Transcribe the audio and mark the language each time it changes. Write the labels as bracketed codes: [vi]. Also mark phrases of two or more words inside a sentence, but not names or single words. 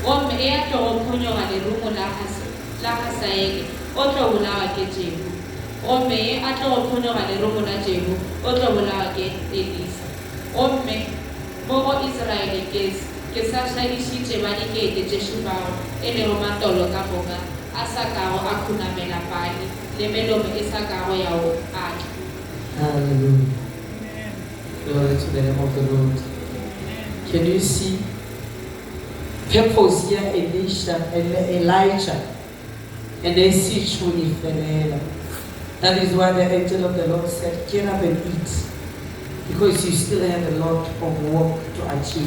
[nso] Gomme e ya tlo go phonyoga lerumo la Hazaeli o tlo bolawa ke Jehu, gomme e a tlo go phonyoga lerumo la Jehu o tlo bolawa ke Elisa. Gomme mo go Israele ke sa hlagišitše ba dikete tše 7 e lego matolo ka moka a sa kago a khunamela Bali le melomo e sa kago ya go atla. [en] Hallelujah. Glory to the name of the Lord. Can you see? Purpose here, Elijah, and they see truly Fenella. That is why the angel of the Lord said, get up and eat, because you still have a lot of work to achieve.